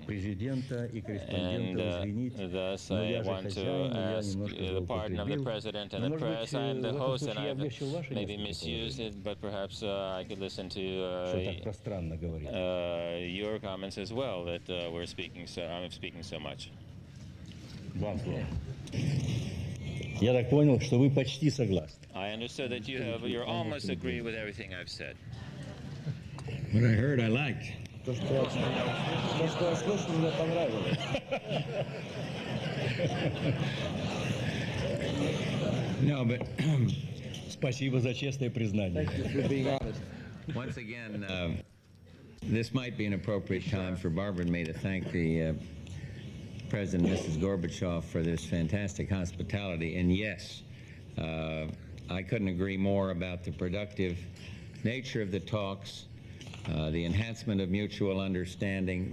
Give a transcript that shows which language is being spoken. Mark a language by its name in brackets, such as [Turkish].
[English] And thus I want to ask the pardon of the President and the press. I am the host, and I've maybe misused it, but perhaps I could listen to your comments as well, that I'm speaking so much. [Russian] Два слова. Я так понял, что вы почти согласны. [English] I understood that you're almost agree with everything I've said. What I heard, I liked. [Russian] То, что я слышал, мне понравилось. [English] No, but [Russian] Спасибо за честное признание. [English] Thank you for being honest. once again, this might be an appropriate time for Barbara and me to thank the President, Mrs. Gorbachev, for this fantastic hospitality. And yes, I couldn't agree more about the productive nature of the talks, the enhancement of mutual understanding.